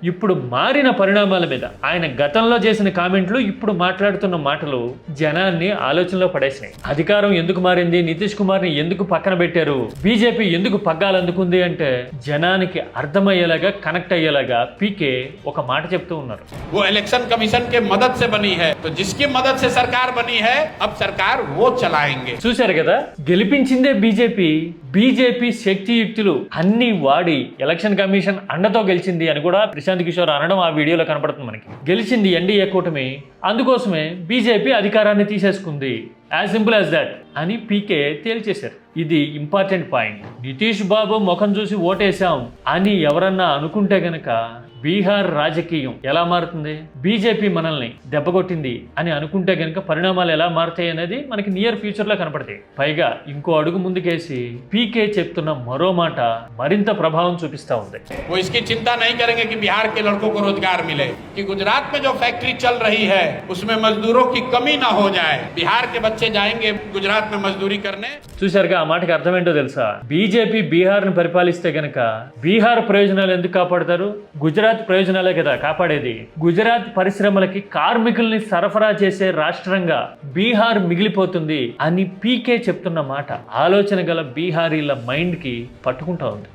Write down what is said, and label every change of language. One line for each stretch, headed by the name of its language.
Telugu: ఇప్పుడు మారిన పరిణామాల మీద ఆయన గతంలో చేసిన కామెంట్లు, ఇప్పుడు మాట్లాడుతున్న మాటలు జనాన్ని ఆలోచనలో పడేసినాయి. అధికారం ఎందుకు మారింది, నితీష్ కుమార్ ని ఎందుకు పక్కన పెట్టారు, బీజేపీ ఎందుకు పగ్గాలు అందుకుంది అంటే జనానికి అర్థమయ్యేలాగా, కనెక్ట్ అయ్యేలాగా పీకే ఒక మాట చెప్తూ ఉన్నారు.
Hindi: वो इलेक्शन कमीशन के मदद से बनी है, तो जिसकी मदद से सरकार बनी है, अब सरकार वो चलाएंगे.
Telugu: చూశారు కదా, గెలిపించిందే బీజేపీ శక్తియుక్తులు అన్ని వాడి ఎలక్షన్ కమిషన్ అండతో గెలిచింది అని కూడా ప్రశాంత్ కిషోర్ అనడం ఆ వీడియోలో కనపడుతుంది మనకి. గెలిచింది ఎన్డీఏ కూటమి, అందుకోసమే బీజేపీ అధికారాన్ని తీసేసుకుంది, యాజ్ సింపుల్ యాజ్ దాట్ అని పీకే తేల్చేశారు. ఇది ఇంపార్టెంట్ పాయింట్. నితీష్ బాబు ముఖం చూసి ఓటేశాం అని ఎవరన్నా అనుకుంటే గనక బీహార్ రాజకీయం ఎలా మారుతుంది, బీజేపీ మనల్ని దెబ్బకొట్టింది అని అనుకుంటే గనక పరిణామాలు ఎలా మారుతాయి అనేది మనకి నియర్ ఫ్యూచర్ లో కనపడతాయి. పైగా ఇంకో అడుగు ముందుకేసి పీకే చెప్తున్న మరో మాట మరింత ప్రభావం చూపిస్తా ఉంది.
Hindi: वो इसकी चिंता नहीं करेंगे कि बिहार के लड़कों को रोजगार मिले, कि गुजरात में जो फैक्ट्री चल रही है उसमें मजदूरों की कमी ना हो जाए, बिहार के बच्चे जाएंगे गुजरात में मजदूरी करने.
Telugu: చూశారుగా, ఆ మాటకి అర్థం ఏంటో తెలుసా? బీజేపీ బీహార్ ను పరిపాలిస్తే గనక బీహార్ ప్రయోజనాలు ఎందుకు కాపాడతారు? గుజరాత్ ప్రయోజనాలే కదా కాపాడేది. గుజరాత్ పరిశ్రమలకి కార్మికుల్ని సరఫరా చేసే రాష్ట్రంగా బీహార్ మిగిలిపోతుంది అని పీకే చెప్తున్న మాట ఆలోచన గల బీహారీల మైండ్ కి పట్టుకుంటా ఉంది.